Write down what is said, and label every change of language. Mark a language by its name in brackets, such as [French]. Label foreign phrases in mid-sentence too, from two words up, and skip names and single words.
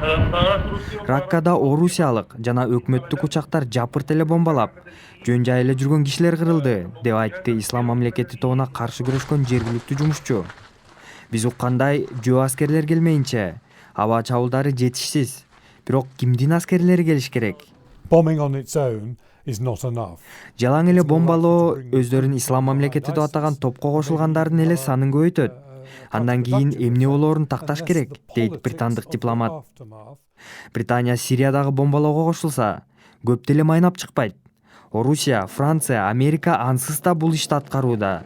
[Kyrgyz] Раккада орусиялык жана өкмөттүк учактар жапырт эле бомбалап, жөн жай эле жүргөн кишилер кырылды, деп айтты Ислам мамлекети тобуна каршы күрөшкөн жергиликтүү жумушчу. Биз уккандай, жөө аскерлер келмейинче, аба чабуулдары жетишсиз. Бирок кимдин аскерлери келиш керек? [English] Bombing on its own is not enough. [Kyrgyz] Жалаң эле бомбалоо өздөрүн Ислам мамлекети деп атаган топко кошулгандардын эле санын көбөйтөт. Андан кийин эмне болоорун такташ керек, дейт британдык дипломат. Британия Сириядагы бомбалоого кошулса, көп деле майнап чыкпайт. Орусия, Франция, Америка ансыз да бул ишти аткарууда.